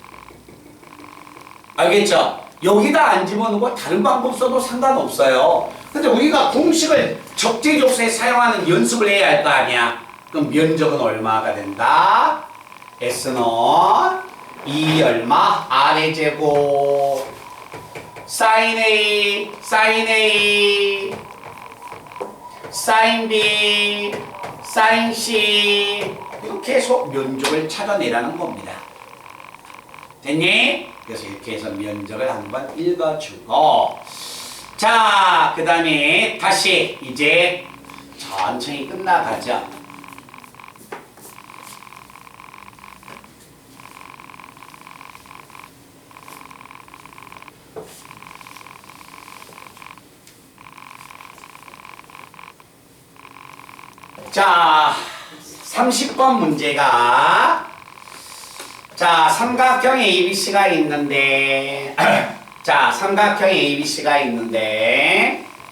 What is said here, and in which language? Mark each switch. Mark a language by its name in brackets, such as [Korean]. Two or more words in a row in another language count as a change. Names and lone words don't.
[Korean] 알겠죠? 여기다 안 집어넣고 다른 방법 써도 상관없어요. 근데 우리가 공식을 적재적소에 사용하는 연습을 해야 할 거 아니야. 그럼 면적은 얼마가 된다? S는 2 얼마? R의 제곱 sin A, sin A, sin B, sin C, 이렇게 해서 면적을 찾아내라는 겁니다. 됐니? 그래서 이렇게 해서 면적을 한번 읽어주고, 자, 그 다음에 다시 이제 천천히 끝나가죠. 자, 30번 문제가, 자, 삼각형 ABC가 있는데 자, 삼각형 ABC가 있는데,